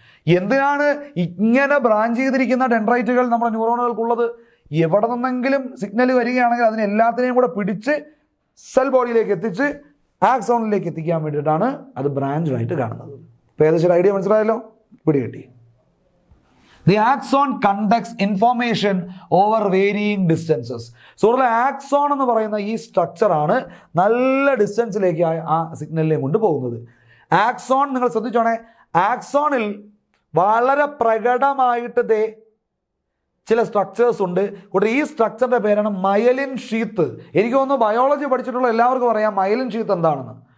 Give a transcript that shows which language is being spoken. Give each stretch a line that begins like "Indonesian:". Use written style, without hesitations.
Malayalam: എന്തിനാണ് ഇങ്ങനെ ബ്രാഞ്ച് ചെയ്തിരിക്കുന്ന ഡെൻഡ്രൈറ്റുകൾ നമ്മുടെ ന്യൂറോണുകൾക്കുള്ളത്? എവിടെ നിന്നെങ്കിലും സിഗ്നൽ വരികയാണെങ്കിൽ അതിനെ എല്ലാത്തിനെയും കൂടെ പിടിച്ച് സെൽ ബോഡിയിലേക്ക് എത്തിച്ച് ആക്സോണിലേക്ക് എത്തിക്കാൻ വേണ്ടിയിട്ടാണ് അത് ബ്രാഞ്ചായിട്ട് കാണുന്നത്. ഇപ്പോൾ ഏകദേശം ഐഡിയ മനസ്സിലായല്ലോ, പിടികിട്ടി.
English: The axon conducts information over varying distances.
Malayalam: സുഹൃത്തുക്കളെ, ആക്സോൺ എന്ന് പറയുന്ന ഈ സ്ട്രക്ചറാണ് നല്ല ഡിസ്റ്റൻസിലേക്ക് ആ സിഗ്നലിനെ കൊണ്ട് പോകുന്നത്. ആക്സോൺ നിങ്ങൾ ശ്രദ്ധിച്ചോണേ, ആക്സോണിൽ വളരെ പ്രകടമായിട്ട് ചില സ്ട്രക്ചേഴ്സ് ഉണ്ട്. കൂടെ ഈ സ്ട്രക്ചറിൻ്റെ പേരാണ് മയലിൻ ഷീത്ത്. എനിക്ക് തോന്നുന്നു ബയോളജി പഠിച്ചിട്ടുള്ള എല്ലാവർക്കും അറിയാം മയലിൻ ഷീത്ത് എന്താണെന്ന്.